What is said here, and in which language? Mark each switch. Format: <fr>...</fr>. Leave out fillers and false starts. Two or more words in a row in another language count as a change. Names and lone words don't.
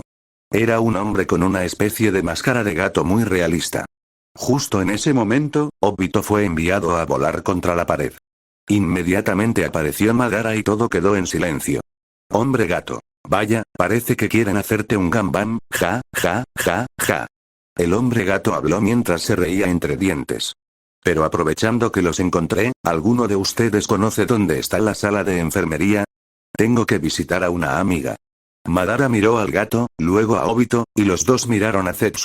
<es>Era un hombre con una especie de máscara de gato muy realista. Justo en ese momento, Obito fue enviado a volar contra la pared. Inmediatamente apareció Madara y todo quedó en silencio. Hombre gato. Vaya, parece que quieren hacerte un ganbam, ja, ja, ja, ja. El hombre gato habló mientras se reía entre dientes. Pero aprovechando que los encontré, ¿alguno de ustedes conoce dónde está la sala de enfermería? Tengo que visitar a una amiga. Madara miró al gato, luego a Obito, y los dos miraron a Zetsu.</es>